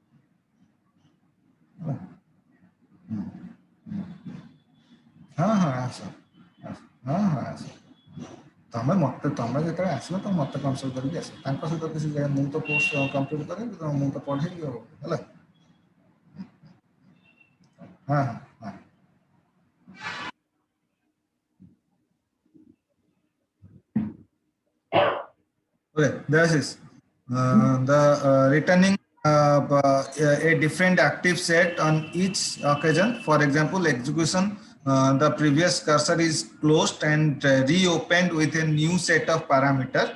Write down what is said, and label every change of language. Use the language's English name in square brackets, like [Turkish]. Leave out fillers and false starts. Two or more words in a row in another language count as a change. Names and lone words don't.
[Odia] ହଁ ହଁ ଆସ, ହଁ ହଁ ଆସ, ତମେ ଯେତେବେଳେ ଆସିବ ତମେ ମତେ କନସଲ୍ଟ କରିକି ଆସିବ, ତାଙ୍କ ସହିତ କିଛି ମୁଁ ତ [English] course complete [Odia] କରିବି, ମୁଁ ତ ପଢେଇବି ଆଉ ହେଲା। ହଁ ହଁ। [English] Okay, this is the returning a different active set on each occasion. For example, execution, the previous cursor is closed and reopened with a new set of parameter.